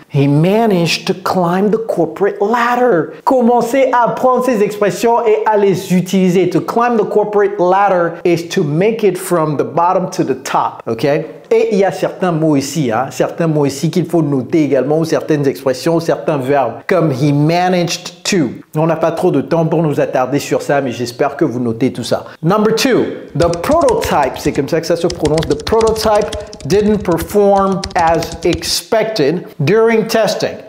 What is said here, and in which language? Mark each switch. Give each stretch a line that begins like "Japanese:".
English: He managed to climb the corporate ladder.
French: Commencez à apprendre ces expressions et à les utiliser.
English: To climb the corporate ladder is to make it from the bottom to the top. OK?
French: Et il y a certains mots ici, qu'il faut noter également, ou certaines expressions, ou certains verbes, comme
English: he managed to.
French: On n'a pas trop de temps pour nous attarder sur ça, mais j'espère que vous notez tout ça.
English: Number 2, the prototype,
French: c'est comme ça que ça se prononce.
English: The prototype didn't perform as expected during testing.